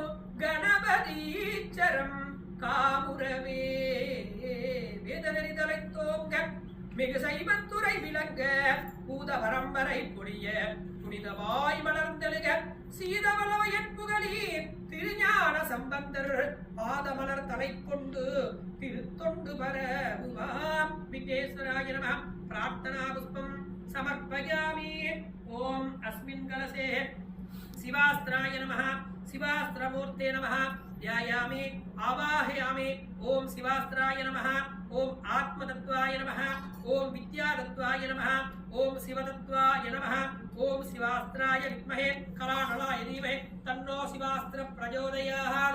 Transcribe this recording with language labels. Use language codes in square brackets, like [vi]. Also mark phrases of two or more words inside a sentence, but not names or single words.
[ta] கணபதீச்சரம் காமுறவே வேதனரி தலை தோங்க மிகு சைவத்துறை விளங்க பூத வரம்பரை பொடிய புனிதவாய் மலர்ந்தெழுக சீதவளவயன் புகழீர் திருஞான சம்பந்தர் பாதமலர் தலை கொண்டு திருத்தொண்டு பரவுவாம். [sa] विघ्नेश्वराय नमः। प्रार्थना पुष्पं समर्पयामि. ॐ अस्मिन् कलशे शिवास्त्राय नमः. शिवास्त्रमूर्ते नमः. ध्यायामि आवाहयामि. ओम शिवास्त्राय नमः. ओम आत्मतत्त्वाय नमः. ओम विद्यातत्त्वाय नमः. ओम शिवतत्त्वाय नमः. ओम शिवास्त्राय विद्महे कलानलाय धीमहि तन्नो शिवास्त्र प्रचोदयात्.